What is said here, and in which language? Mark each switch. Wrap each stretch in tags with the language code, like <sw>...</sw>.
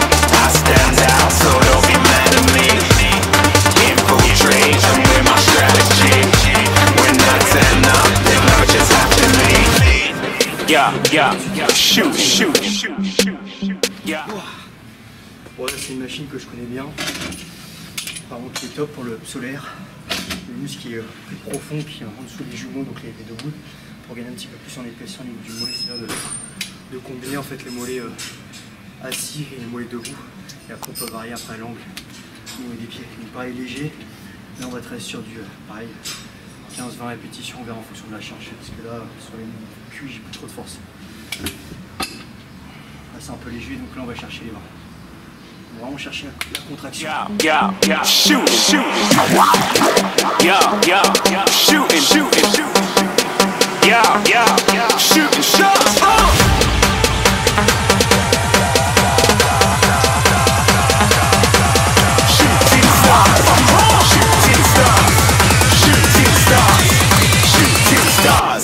<en>I stand out, so don't be mad at me. Infiltrate, I'm with my strategy. When I turn up, then I just have to leave. Yeah, shoot, shoot, shoot, shoot, yeah.</en> <fr>Bon là c'est une machine que je connais bien, par contre qui est top pour le solaire, le muscle qui est plus profond, qui est en dessous des jumeaux, donc les deux boules, pour gagner un petit peu plus en épaisseur au niveau du mollet, c'est-à-dire de combiner en fait les mollets assis et les mollets debout, et après on peut varier après l'angle au niveau des pieds. Donc pareil léger, là on va travailler sur du pareil 15-20 répétitions, on verra en fonction de la charge, parce que là sur les cuits j'ai plus trop de force. Là c'est un peu léger, donc là on va chercher les bras. On va vraiment chercher la contraction.</fr> <en>Yeah, shooting, shooting. Yeah, shooting, shooting. Yeah, shooting shots. Shooting stars, shooting stars, shooting stars, shooting stars.</en>